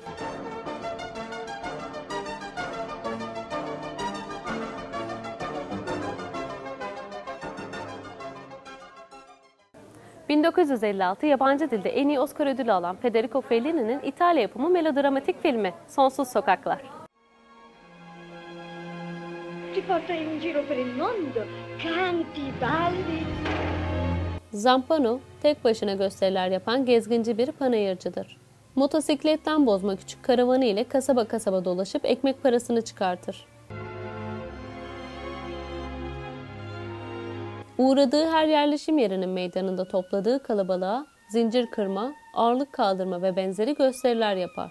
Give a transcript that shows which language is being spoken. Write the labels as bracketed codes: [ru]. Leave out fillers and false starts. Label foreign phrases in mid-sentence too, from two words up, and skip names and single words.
[tr] ...1956 yabancı dilde en iyi Oscar ödülü alan Federico Fellini'nin İtalya yapımı melodramatik filmi Sonsuz Sokaklar. [it] Ti porta in giro per il mondo, canti, balli. [tr] Zampano, tek başına gösteriler yapan gezginci bir panayırcıdır. Motosikletten bozma küçük karavanı ile kasaba kasaba dolaşıp ekmek parasını çıkartır. Uğradığı her yerleşim yerinin meydanında topladığı kalabalığa zincir kırma, ağırlık kaldırma ve benzeri gösteriler yapar.